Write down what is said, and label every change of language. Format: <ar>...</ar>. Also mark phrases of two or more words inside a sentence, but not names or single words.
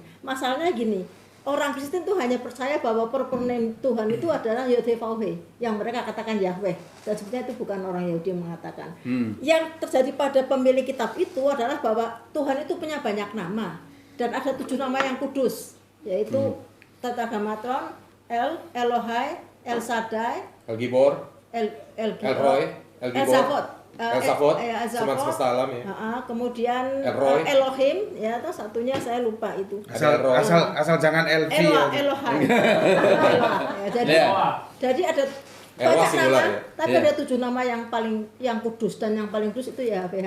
<id>Masalahnya gini, orang Kristen tuh hanya percaya bahwa</id> <en>proper name</en> <id>Tuhan itu adalah Yotevate yang mereka katakan Yahweh dan sebetulnya itu bukan orang Yahudi yang mengatakan. Yang terjadi pada pemilik kitab itu adalah bahwa Tuhan itu punya banyak nama dan ada 7 nama yang kudus yaitu Tetragrammaton, Elohai, El Shaddai, El Gibor, El Roy, El Gibor, El Safot, Seman semesta alam ya. Kemudian El Roy. Elohim, ya atau satunya saya lupa itu. Asal jangan LV. Elohai. Ya, jadi ada Eloah banyak singular nama, ya? tapi Iya. ada 7 nama yang kudus dan yang paling kudus itu Yahweh.</id>